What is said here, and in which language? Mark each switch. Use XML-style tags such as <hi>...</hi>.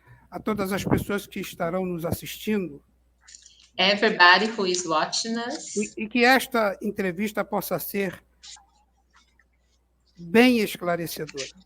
<pt>a todas as pessoas que estarão nos assistindo</pt> <en>everybody who is watching us,</en> <pt>e que esta entrevista possa ser bem esclarecedora.</pt>